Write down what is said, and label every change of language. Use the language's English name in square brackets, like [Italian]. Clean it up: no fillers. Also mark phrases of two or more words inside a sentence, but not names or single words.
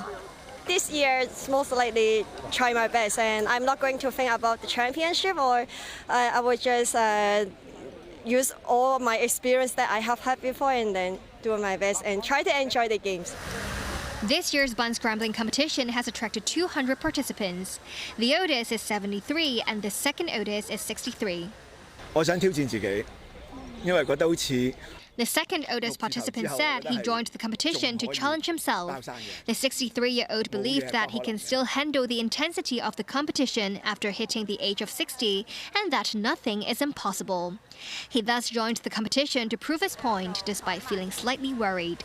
[English] This year, it's most likely try my best, and I'm not going to think about the championship, or I will just use all my experience that I have had before and then do my best and try to enjoy the games. This year's bun scrambling competition has attracted 200 participants. The oldest is 73 and the second oldest is 63. [Cantonese] 我想挑戰自己，因為覺得好似 [English] The second oldest participant said he joined the competition to challenge himself. The 63-year-old believed that he can still handle the intensity of the competition after hitting the age of 60 and that nothing is impossible. He thus joined the competition to prove his point despite feeling slightly worried.